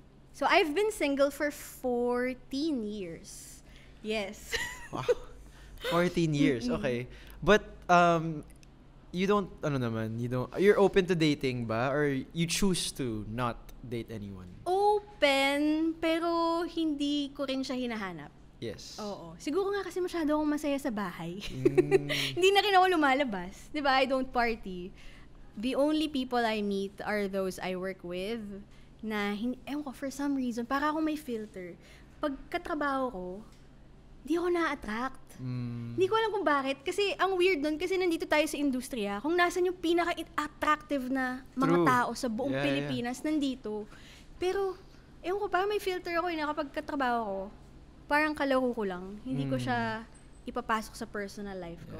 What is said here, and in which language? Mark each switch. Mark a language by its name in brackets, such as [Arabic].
[English] So, I've been single for 14 years. Yes. wow. 14 years. Okay. But you don't you're open to dating ba or you choose to not date anyone? [Filipino] Open, pero hindi ko rin siya hinahanap. [English] Yes. [Filipino] Oo. Siguro nga kasi masyado akong masaya sa bahay. Mm. Hindi na rin ako lumalabas. 'Di ba? [English] I don't party. The only people I meet are those I work with [Filipino] na, ewan ko, [English] for some reason, para akong may filter. [Filipino] Pagkatrabaho ko, hindi ako na-attract. Hindi ko alam kung bakit. Kasi ang weird nun, kasi nandito tayo sa industriya, kung nasan yung pinaka-attractive na mga [English] True. [Filipino] tao sa buong Pilipinas, nandito. Pero, ewan ko, parang may filter ako na kapag katrabaho ko, parang kalaro ko lang. Hindi ko siya ipapasok sa personal life ko.